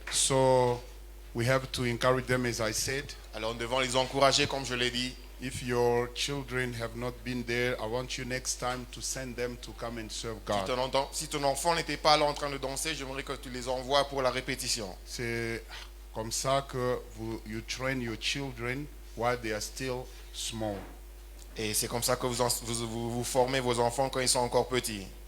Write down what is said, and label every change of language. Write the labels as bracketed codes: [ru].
[en] So we have to encourage them, as I said. [fr] Alors nous devons les encourager comme je l'ai dit. [en] If your children have not been there, I want you next time to send them to come and serve God. [fr] Si ton enfant n'était pas là en train de danser, j'aimerais que tu les envoies pour la répétition. C'est comme ça que [en] you train your children while they are still small. [fr] Et c'est comme ça que vous formez vos enfants quand ils sont encore petits.